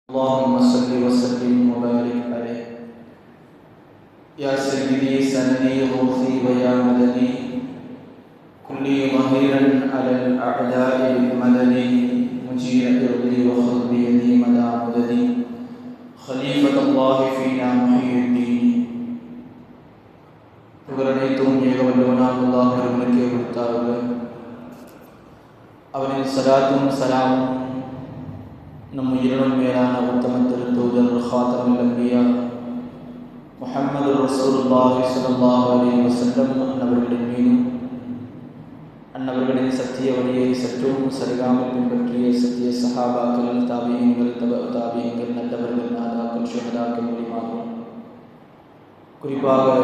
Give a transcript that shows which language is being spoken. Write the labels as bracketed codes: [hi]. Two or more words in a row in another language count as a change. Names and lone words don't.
[ar] اللهم صل وسلم وبارك عليه يا سيدي سندي غوثي ويا مدني كلي ظهيرا على الأعداء بالمدني مجير إرضي وخذ بيدي مدى مددي خليفة الله فينا محيي الدين [ta] புகழனைத்தும் ஏகவல்லவனாம் அல்லாஹ் ஒருவனுக்கே உரித்தாகுக. அவனின் ஸலாத்தும் ஸலாமும் நம் உயிரினும் மேலான உத்தம திருத்தூதர் [ar] خاتم الأنبياء محمد رسول الله صلى الله عليه وسلم [ta] அன்னவர்களின் மீதும் அன்னவர்களின் சத்திய வழியை சற்றும் சரிகாமல் பின்பற்றிய சத்திய சஹாபாக்கள், தாபியீன்கள், தாபியீன்கள், நல்லவர்கள், நாதாக்கள், ஷுஹதாக்கள் மூலியமாகவும் குறிப்பாக